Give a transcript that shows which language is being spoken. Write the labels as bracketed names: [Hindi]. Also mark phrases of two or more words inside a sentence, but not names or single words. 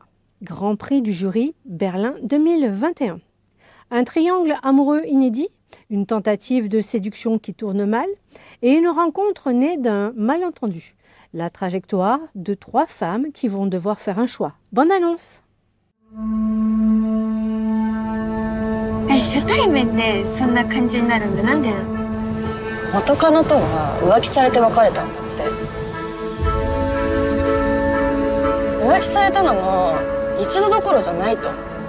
[French] Grand prix du jury Berlin 2021. Un triangle amoureux inédit, une tentative de séduction qui tourne mal et une rencontre née d'un malentendu. La trajectoire de 3 femmes qui vont devoir faire un choix. Bonne annonce! [Japanese] 初対面でそんな感じになるのなんでなの？元カノとは浮気されて別れたんだって。浮気されたのも一度どころじゃないと。